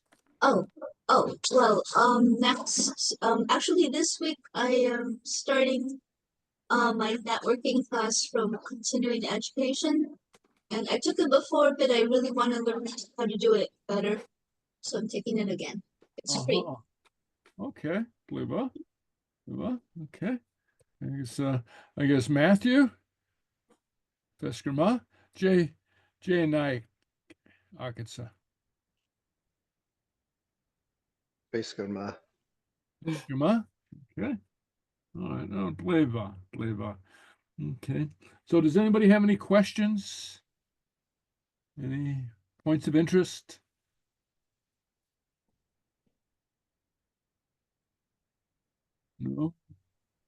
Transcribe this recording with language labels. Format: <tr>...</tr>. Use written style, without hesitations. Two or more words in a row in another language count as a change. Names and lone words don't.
<en>Well, next, actually this week I am starting my networking class from continuing education. And I took it before, but I really want to learn how to do it better. So I'm taking it again. It's free. Okay. Gleba. Okay. I guess Matthew. Veskerma. J Nayak Akatsa. Veskerma. Okay. All right. No, Gleba. Okay. So does anybody have any questions? Any points of interest? No?</en>